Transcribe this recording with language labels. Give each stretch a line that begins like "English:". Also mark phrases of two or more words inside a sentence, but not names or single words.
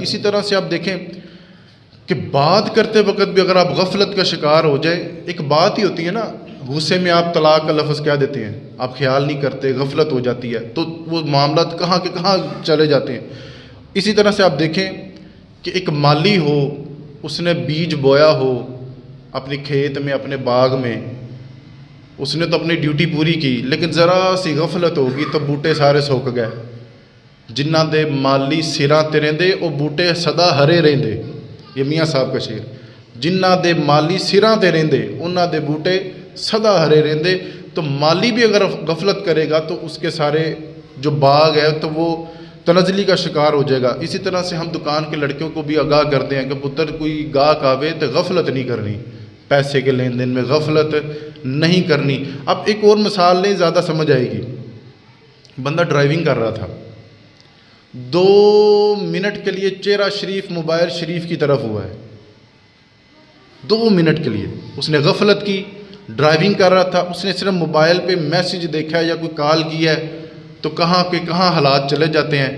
Urdu: اسی طرح سے آپ دیکھیں کہ بات کرتے وقت بھی اگر آپ غفلت کا شکار ہو جائے، ایک بات ہی ہوتی ہے نا، غصے میں آپ طلاق کا لفظ کہہ دیتے ہیں، آپ خیال نہیں کرتے، غفلت ہو جاتی ہے، تو وہ معاملات کہاں کے کہاں چلے جاتے ہیں۔ اسی طرح سے آپ دیکھیں کہ ایک مالی ہو، اس نے بیج بویا ہو اپنے کھیت میں، اپنے باغ میں، اس نے تو اپنی ڈیوٹی پوری کی، لیکن ذرا سی غفلت ہوگی تو بوٹے سارے سوک گئے۔
Punjabi: جنہ دے مالی سراں تے رہندے او بوٹے سدا ہرے رہندے،
Urdu: یہ میاں صاحب کا شعر۔
Punjabi: جنہ دے مالی سراں تے رہندے انہاں دے بوٹے سدا ہرے رہندے۔
Urdu: تو مالی بھی اگر غفلت کرے گا تو اس کے سارے جو باغ ہے تو وہ تنزلی کا شکار ہو جائے گا۔ اسی طرح سے ہم دکان کے لڑکیوں کو بھی آگاہ کرتے ہیں کہ پتر کوئی گاہک آوے تو غفلت نہیں کرنی، پیسے کے لین دین میں غفلت نہیں کرنی۔ اب ایک اور مثال لیں، زیادہ سمجھ آئے گی۔ بندہ ڈرائیونگ کر رہا تھا، 2 منٹ کے لیے چہرہ شریف موبائل شریف کی طرف ہوا ہے، 2 منٹ کے لیے اس نے غفلت کی، ڈرائیونگ کر رہا تھا، اس نے صرف موبائل پہ میسیج دیکھا ہے یا کوئی کال کی ہے تو کہاں کے کہاں حالات چلے جاتے ہیں۔